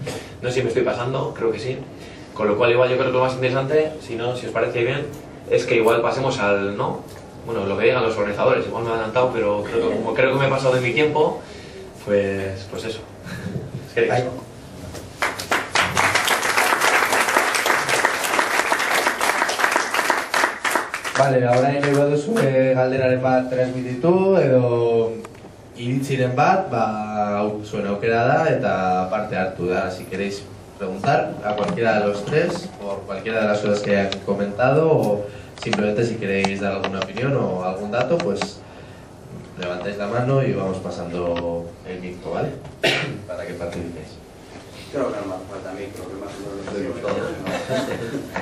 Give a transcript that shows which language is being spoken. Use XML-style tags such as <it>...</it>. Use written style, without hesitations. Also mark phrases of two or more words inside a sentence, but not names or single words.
<es>No sé si me estoy pasando, creo que sí, con lo cual igual yo creo que lo más interesante, si os parece bien, es que igual pasemos al, ¿no? Bueno, lo que digan los organizadores, igual me he adelantado, pero como creo que me he pasado de mi tiempo, pues eso. Es que digas.</es> <eu>Vale, ahora nahi baduzu galderaren bat transmititu edo iritziren bat, hau zuen aukera da eta parte hartu da.</eu> <es>Si queréis preguntar a cualquiera de los tres por cualquiera de las cosas que hayan comentado o simplemente si queréis dar alguna opinión o algún dato, pues levantáis la mano y vamos pasando el micro, ¿vale? Para que participéis. Creo que no me hace falta micro, que más o menos lo decimos todos, ¿no?</es>